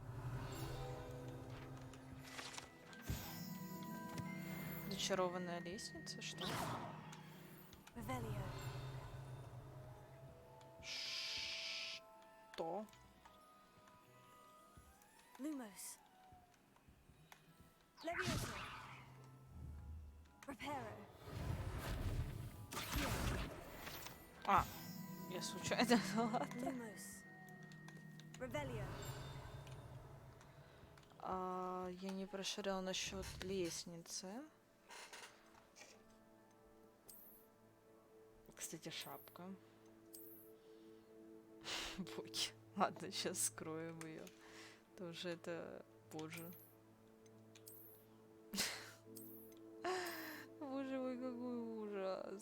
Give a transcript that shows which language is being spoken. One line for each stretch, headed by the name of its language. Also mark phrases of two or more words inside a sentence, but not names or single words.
Russian: Зачарованная лестница, что? Что? Lumos. Levioso. Reparo. А, я случайно. Ладно. Lumos. Revelio. Я не прошарила насчет лестницы. Кстати, шапка. Боги. Ладно, сейчас скроем ее. Тоже это... Боже. Боже мой, какой ужас.